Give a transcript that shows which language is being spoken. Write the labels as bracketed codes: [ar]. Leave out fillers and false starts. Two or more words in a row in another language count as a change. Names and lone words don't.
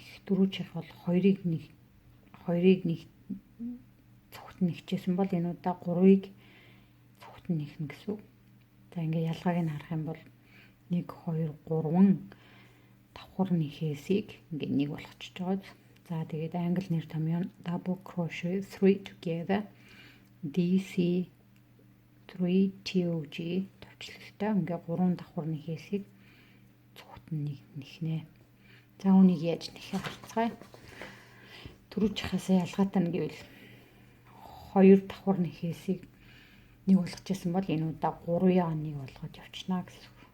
[mn] Түрүү чих бол 2-ыг 1 цогт нэгчээсэн бол энэ удаа 3-ыг цогт нэхнэ гэсэн үг. За ингээ ялгааг нь харах юм бол 1 2 3 давхар нэхээсийг ингээ 1 болгочихж байгаа. За тэгээд англи нэр томьёо [en] double crochet 3 together DC 3 TOG [mn] төвчлөлтөй ингээ 3 давхар нэхээсийг цогт нэхнэ. За үнийг яаж нэхээ харцгаая. Түрүү чихаасаа ялгаатай нь гэвэл 2 давхар нэхээсийг 1 болгож байсан бол энэ удаа 3-ыг 1 болгоод явчихна гэсэн үг.